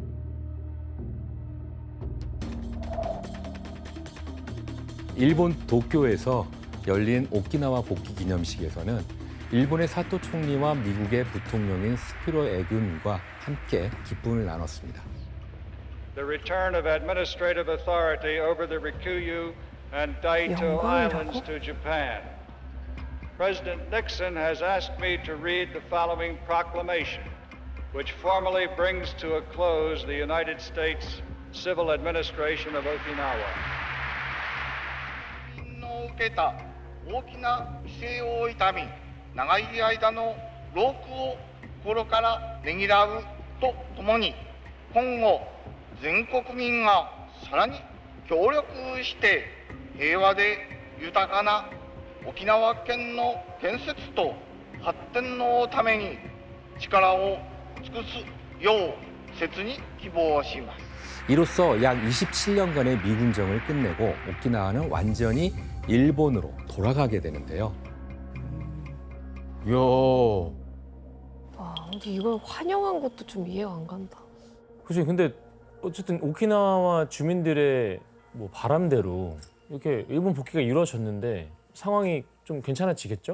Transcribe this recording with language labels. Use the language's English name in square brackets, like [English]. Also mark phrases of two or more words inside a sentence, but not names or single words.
[Korean] 일본 도쿄에서 열린 오키나와 복귀 기념식에서는 일본의 사토 총리와 미국의 부통령인 스피로 에그민과 함께 기쁨을 나눴습니다. [English] The return of administrative authority over the Rikuyu and Daito Islands to Japan. President Nixon has asked me to read the following proclamation, which formally brings to a close the United States civil administration of Okinawa. [Japanese] の受けた大きな犠牲を悼み、長い間の労苦を心からねぎらうとともに、今後全国民がさらに協力して平和で豊かな沖縄県の建設と発展のために力を尽くすよう切に希望します。 [Korean] 이로써 약 27년간의 미군정을 끝내고 오키나와는 완전히 일본으로 돌아가게 되는데요. 이야. 와, 근데 이걸 환영한 것도 좀 이해가 안 간다. 그치. 근데 어쨌든 오키나와 주민들의 뭐 바람대로 이렇게 일본 복귀가 이루어졌는데 상황이 좀 괜찮아지겠죠?